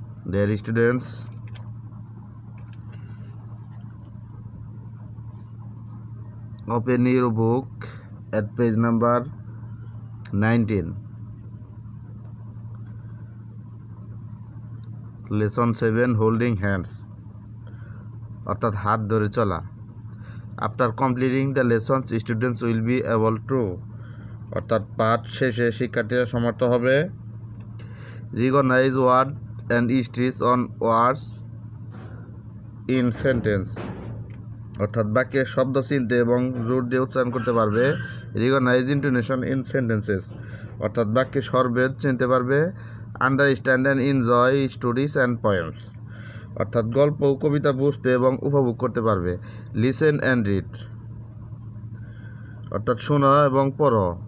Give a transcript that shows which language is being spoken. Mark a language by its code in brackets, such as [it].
[en] Dear students, open your book at page number 19. Lesson 7, holding hands, অর্থাৎ হাত ধরে চলা। After completing the lessons, students will be able to, অর্থাৎ পাঠ শেষে শিক্ষার্থীরা সমর্থ হবে recognize word and stress on words in sentence, অর্থাৎ বাক্যের শব্দ চিনতে এবং জোর দিয়ে উচ্চারণ করতে পারবে। [bn] recognize intonation in sentences, অর্থাৎ বাক্যের স্বরভেদ চিনতে পারবে। understand and enjoy stories and poems, অর্থাৎ গল্প ও কবিতা বুঝতে এবং উপভোগ করতে পারবে। listen and read, অর্থাৎ শোনো এবং পড়ো।